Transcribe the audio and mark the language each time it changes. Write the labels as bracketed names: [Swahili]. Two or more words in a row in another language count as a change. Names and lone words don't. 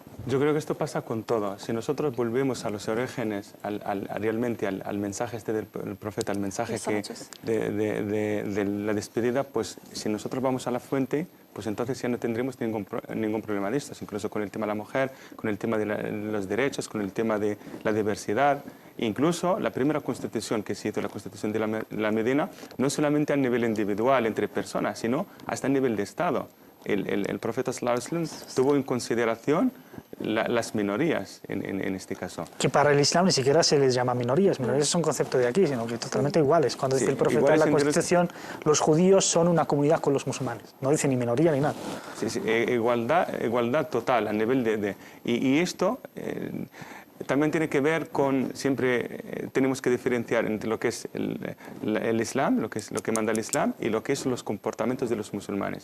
[Spanish] Yo creo que esto pasa con todo. Si nosotros volvemos a los orígenes, realmente al mensaje este del profeta, al mensaje de la despedida, pues si nosotros vamos a la fuente, pues entonces ya no tendremos ningún problema de estos, incluso con el tema de la mujer, con el tema de los derechos, con el tema de la diversidad. Incluso la primera constitución que se hizo, la constitución de la Medina, no solamente a nivel individual entre personas, sino hasta a nivel de Estado. El profeta [Arabic] صلى الله عليه وسلم [Spanish] tuvo en consideración las minorías en este caso. Que para el Islam ni siquiera se les llama minorías. Minorías es un concepto de aquí, sino que totalmente iguales. Cuando dice el profeta en la Constitución, los judíos son una comunidad con los musulmanes. No dice ni minoría ni nada. Sí, sí, igualdad total a nivel y esto también tiene que ver con, siempre tenemos que diferenciar entre lo que es el Islam, lo que manda el Islam, y lo que son los comportamientos de los musulmanes.